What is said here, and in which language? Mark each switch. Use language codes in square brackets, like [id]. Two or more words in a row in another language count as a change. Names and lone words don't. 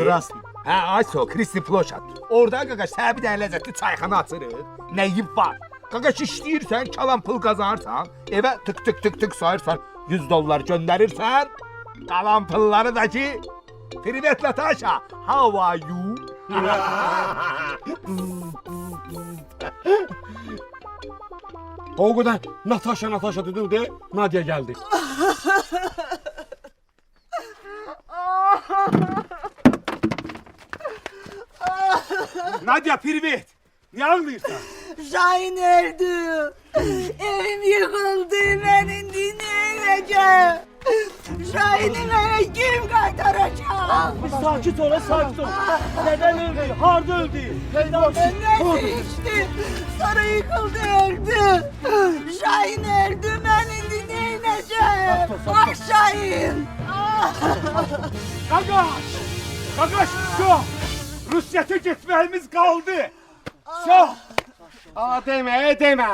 [az] Krasny. Hə, ayso, Kristi Ploşet. Orada qaqaş, sənə bir dənə ləzzətli çayxana açırıq. Nəyib var? Qaqaş, işləyirsən, kalan pul qazanırsan, evə tık tık tık tık sayırsan, $100 göndərirsən, qalan pulları da ki, Privet Natasha, [en] how are you? [tr] O kadar Natasha dedim de Nadia geldi. Nadia, Privet, niye ağlıyorsun? Şahin öldü. Evim yıkıldı. Ben indi neyeceğim? Şahin'i bana kim kaytaracak? Sakit ol, sakit ol. Neden öldü? Harda öldü? Ben neyse içtim. Sonra yıkıldı öldü. Şahin öldü. Ben indi neyeceğim? Ah Şahin. [az] Qaqaş, çox! Rusiyyətə getməyimiz qaldı. Çox! Deme.